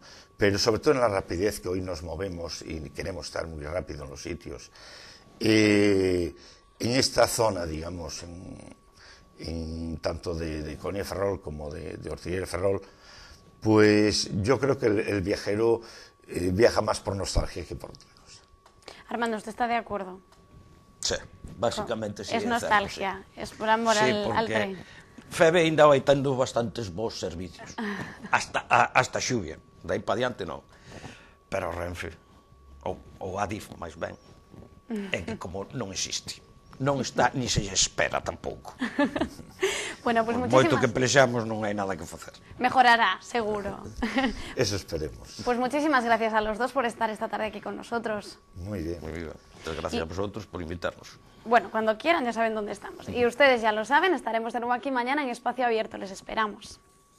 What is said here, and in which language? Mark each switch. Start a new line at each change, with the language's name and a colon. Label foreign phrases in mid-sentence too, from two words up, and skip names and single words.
Spanish: Pero sobre todo en la rapidez que hoy nos movemos y queremos estar muy rápido en los sitios, en esta zona, digamos, tanto de Conia Ferrol como de Ortigueira Ferrol, pues yo creo que el viajero viaja más por nostalgia que por otra cosa. Armando, ¿usted está de acuerdo? Sí, básicamente sí. Es nostalgia, sí. Es por amor al tren.
Galician: Febe ainda vai tendo bastantes bons servicios, hasta Xuvia, dai pa diante non, pero Renfe, ou Adif, máis ben, é que como non existe, non está, ni se espera tampouco.
Spanish: Bueno, pues muchísimas...
Galician: Moito que pelexamos non hai nada que facer.
Spanish: Mejorará, seguro. Eso esperemos. Pues muchísimas gracias a los dos por estar esta tarde aquí con nosotros. Muy bien. Muy bien. Muchas gracias a vosotros por invitarnos. Bueno, cuando quieran ya saben dónde estamos. Y ustedes ya lo saben, estaremos de nuevo aquí mañana en Espacio Abierto. Les esperamos.